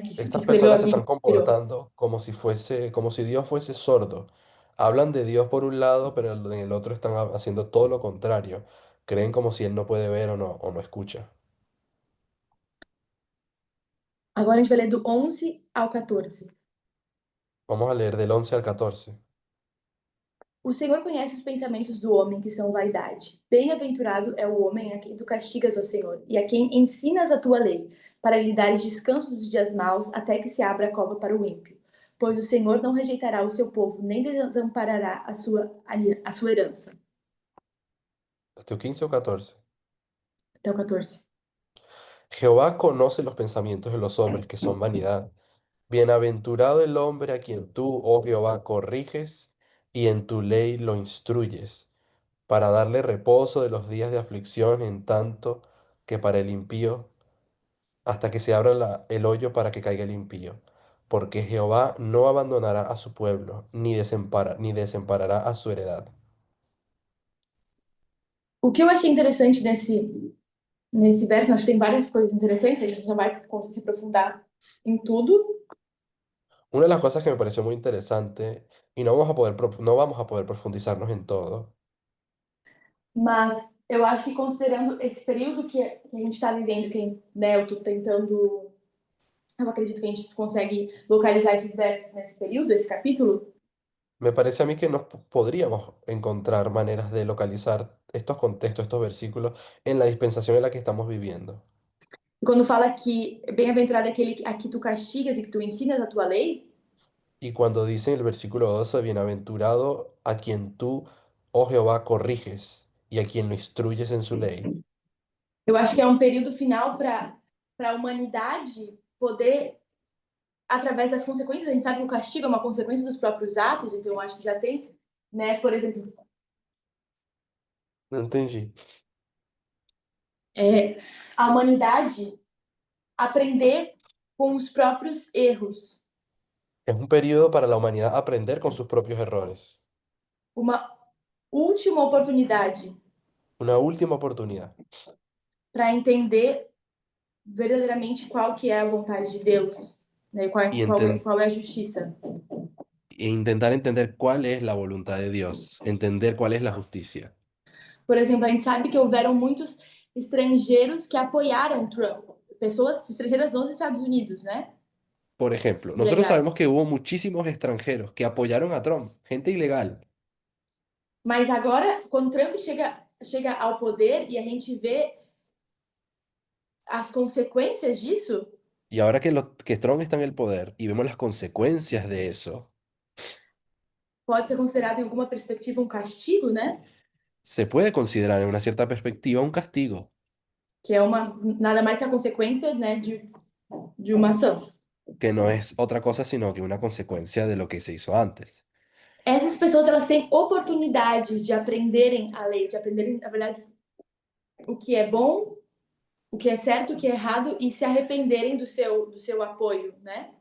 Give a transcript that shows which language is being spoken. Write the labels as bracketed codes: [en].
[pt] Que [es] Estas [pt] escreveu a [es] personas se [pt] Bíblia. [es] están comportando como si fuese, como si Dios fuese sordo. Hablan de Dios por un lado, pero en el otro están haciendo todo lo contrario. Creen como si Él no puede ver o no escucha. [pt] Agora a gente vai ler do 11 ao 14. [es] Vamos a leer del 11 al 14. [pt] O Senhor conhece os pensamentos do homem, que são vaidade. Bem-aventurado é o homem a quem tu castigas, ó Senhor, e a quem ensinas a tua lei, para lhe dares descanso dos dias maus, até que se abra a cova para o ímpio. Pois o Senhor não rejeitará o seu povo, nem desamparará a sua herança. [es] ¿Hasta el 15 o 14? [pt] Até o 14. [es] Jehová conoce los pensamientos de los hombres, que son vanidad. Bienaventurado el hombre a quien tú, oh Jehová, corriges y en tu ley lo instruyes, para darle reposo de los días de aflicción, en tanto que para el impío, hasta que se abra el hoyo para que caiga el impío. Porque Jehová no abandonará a su pueblo, ni desamparará a su heredad. [pt] O que eu achei interessante nesse verso, acho que tem várias coisas interessantes, a gente não vai conseguir se aprofundar em tudo, [es] Una de las cosas que me pareció muy interesante, y no vamos a poder profundizarnos en todo, [pt] mas eu acho que considerando esse período que a gente está vivendo, que, né, eu estou tentando. Eu acredito que a gente consegue localizar esses versos nesse período, esse capítulo. [es] me parece a mí que podríamos encontrar maneras de localizar estos contextos, estos versículos, en la dispensación en la que estamos viviendo. [pt] E quando fala que bem-aventurado é aquele a que tu castigas e que tu ensinas a tua lei, [es] Y cuando dice en el versículo 12, bienaventurado a quien tú, oh Jehová, corriges y a quien lo instruyes en su ley. [pt] eu acho que é um período final para a humanidade poder, através das consequências, a gente sabe que o castigo é uma consequência dos próprios atos, então eu acho que já tem, né, por exemplo, [es] No entendí. [pt] a humanidade aprender com os próprios erros. [es] Es un periodo para la humanidad aprender con sus propios errores. [pt] Uma última oportunidade [es] Una última oportunidad. [pt] para entender verdadeiramente qual que é a vontade de Deus, né? [es] Y, enten- [pt] Qual é a justiça. [es] e intentar entender cuál es la voluntad de Dios, entender cuál es la justicia. [pt] Por exemplo, a gente sabe que houveram muitos estrangeiros que apoiaram Trump, pessoas estrangeiras nos Estados Unidos, né? [es] Por ejemplo, nosotros [pt] Ilegais. [es] sabemos que hubo muchísimos extranjeros que apoyaron a Trump, gente ilegal. [pt] Mas agora, quando Trump chega ao poder e a gente vê as consequências disso, [es] Y ahora que Trump está en el poder y vemos las consecuencias de eso, [pt] pode ser considerado em alguma perspectiva um castigo, né? [es] se puede considerar en una cierta perspectiva un castigo, [pt] Que é nada mais que a consequência, né, de uma ação. [es] que no es otra cosa sino que una consecuencia de lo que se hizo antes. [pt] Essas pessoas, elas têm oportunidade de aprenderem a lei, de aprenderem, na verdade, o que é bom, o que é certo, o que é errado e se arrependerem do seu apoio, né?